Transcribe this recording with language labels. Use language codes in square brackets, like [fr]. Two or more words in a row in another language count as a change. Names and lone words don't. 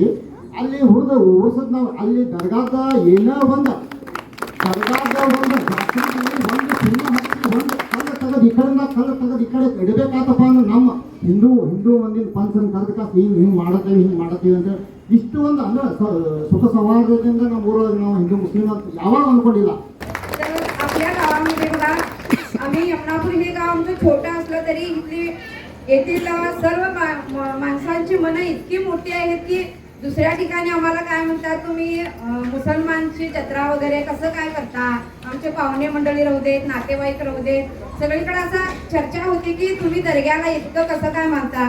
[kn] ಅಲ್ಲಿ ಹುಡುಗ ಉರ್ಸದ್ ನಾವು ಅಲ್ಲಿ ದರ್ಗಾದ ಏನೋ ಒಂದು ದರ್ಗಾದ ಒಂದು ಒಂದು ಕಲ್ಲು ತೆಗೆದು ಈ ಕಡೆ ಇಡಬೇಕಾತಪ್ಪ ಅಂದ್ರೆ ನಮ್ಮ ಹಿಂದೂ ಮಂದಿನ ಪಂಚನ ಕರೆದ ಹಿಂಗೆ ಮಾಡತ್ತೀವಿ ಅಂತ ಇಷ್ಟು ಒಂದು ಅಂದ್ರೆ ಸುಖ ಸೌಹಾರ್ದದಿಂದ ನಮ್ಮ ಊರೊಳಗೆ ನಾವು ಹಿಂದೂ ಮುಸ್ಲಿಂ ಅಂತ ಯಾವಾಗ ಅಂದ್ಕೊಂಡಿಲ್ಲ. [mr] तर आपल्या गावामध्ये बघा आम्ही यमनापूर हे गाव आमचं छोटं असलं तरी इथली येथील सर्व माणसांची मनं इतकी मोठी आहेत की दुसऱ्या ठिकाणी आम्हाला काय म्हणतात, तुम्ही मुसलमानची जत्रा वगैरे कसं काय करता, आमचे पाहुणे मंडळी राहू देत, नातेवाईक राहू देत, सगळीकडे असा चर्चा होती की तुम्ही दर्ग्याला इतकं कसं काय मानता.